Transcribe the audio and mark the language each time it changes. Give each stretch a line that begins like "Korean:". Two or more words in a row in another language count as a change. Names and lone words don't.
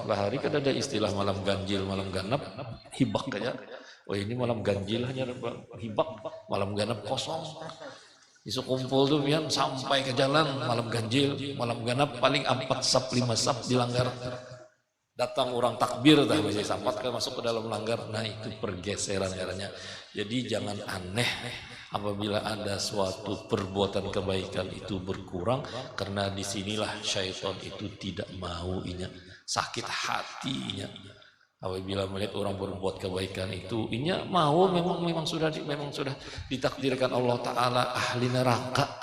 Banjar: Bahari kan ada istilah malam ganjil, malam ganap, hibak aja. Oh ini malam ganjil hanya hibak, malam ganap kosong. Isu kumpul tuh pian sampai ke jalan, malam ganjil, malam ganap paling 4 sap 5 sap dilanggar. Datang orang takbir dah bisa sampat ke masuk ke dalam langgar.
Indonesian: Nah, itu pergeseran caranya. Jadi jangan aneh apabila ada suatu perbuatan kebaikan itu berkurang, karena disinilah syaitan itu tidak mau, inya sakit hatinya. Apabila melihat orang berbuat kebaikan itu, inya mau memang sudah ditakdirkan Allah Ta'ala ahli neraka.